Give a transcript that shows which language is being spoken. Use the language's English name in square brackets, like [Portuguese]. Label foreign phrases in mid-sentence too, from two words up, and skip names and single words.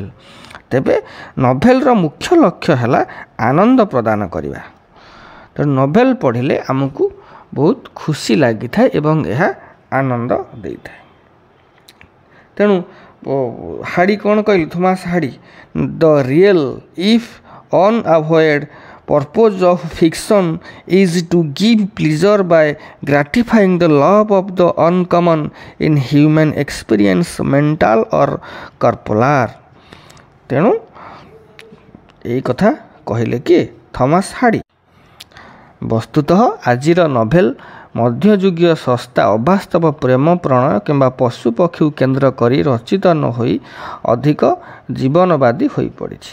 [Odia] ତେବେ ନଭେଲର ମୁଖ୍ୟ ଲକ୍ଷ୍ୟ ହେଲା ଆନନ୍ଦ ପ୍ରଦାନ କରିବା। ତେଣୁ ନଭେଲ ପଢ଼ିଲେ ଆମକୁ ବହୁତ ଖୁସି ଲାଗିଥାଏ ଏବଂ ଏହା ଆନନ୍ଦ ଦେଇଥାଏ। ତେଣୁ ହାଡ଼ି କ'ଣ କହିଲେ? [English] ଥୋମାସ ହାଡ଼ି, the real if unavowed purpose of fiction is to give pleasure by gratifying the love of the uncommon in human experience, mental or corporal। [Odia] ତେଣୁ ଏଇ କଥା କହିଲେ କିଏ? ଥମାସ ହାଡ଼ି। ବସ୍ତୁତଃ ଆଜିର ନଭେଲ ମଧ୍ୟଯୁଗୀୟ ଶସ୍ତା ଅବାସ୍ତବ ପ୍ରେମ ପ୍ରଣୟ କିମ୍ବା ପଶୁ ପକ୍ଷୀକୁ କେନ୍ଦ୍ର କରି ରଚିତ ନ ହୋଇ ଅଧିକ ଜୀବନବାଦୀ ହୋଇପଡ଼ିଛି।